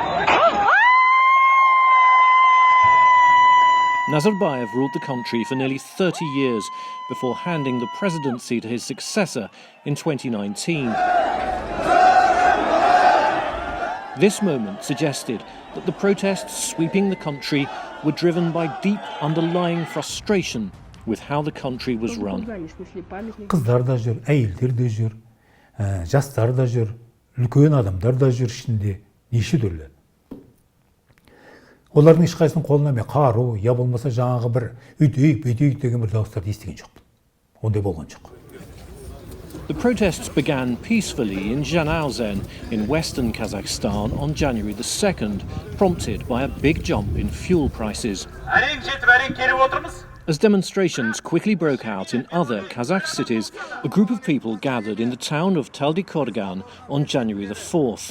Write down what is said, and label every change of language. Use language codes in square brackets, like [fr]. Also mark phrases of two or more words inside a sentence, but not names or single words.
[en] Nazarbaev ruled the country for nearly 30 years before handing the presidency to his successor in 2019. This moment suggested that the protests sweeping the country were driven by deep underlying frustration with how the country was run. [kk] Қыздар да жүр, әйелдер де jür, жастар да jür, үлкен адамдар да jür ішінде, неше түрлі. Олардың ешқайсының қолына мен қару, я болмаса жаңағы бір үйтейік, бүйтейік деген бір дауыстарды естіген жоқпын. Ондай болған жоқ. [en] The protests began peacefully in Zhanaozen in western Kazakhstan on January the 2nd, prompted by a big jump in fuel prices. As demonstrations quickly broke out in other Kazakh cities, a group of people gathered in the town of Taldyqorghan on January the 4th.